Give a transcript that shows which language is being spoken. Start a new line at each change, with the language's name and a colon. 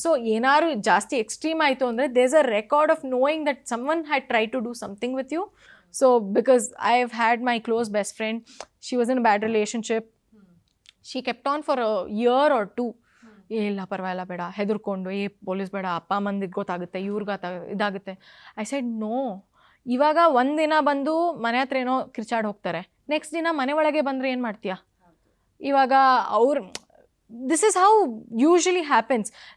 Kannada: So ಏನಾದ್ರು ಜಾಸ್ತಿ extreme ಆಯಿತು ಅಂದರೆ
English: There is a record of knowing that some one had try to do something with you. So because I have had my close best friend, she was in a bad relationship. She kept on for a year or two.
Kannada: ಇಲ್ಲ ಪರವಾಗಿಲ್ಲ ಬೇಡ, ಹೆದರ್ಕೊಂಡು police ಬೇಡ, ಅಪ್ಪ ಅಮ್ಮಂದಿಗೆ ಗೊತ್ತಾಗುತ್ತೆ, ಇವ್ರಿಗೆ ಇದಾಗುತ್ತೆ.
English: I said no.
Kannada: ಇವಾಗ ಒಂದಿನ ಬಂದು ಮನೆ ಹತ್ರ ಏನೋ ಕಿರ್ಚಾಡ್ ಹೋಗ್ತಾರೆ, ನೆಕ್ಸ್ಟ್ ದಿನ ಮನೆ ಒಳಗೆ ಬಂದರೆ ಏನು ಮಾಡ್ತೀಯಾ? ಇವಾಗ ಅವ್ರು
English: This is how usually happens.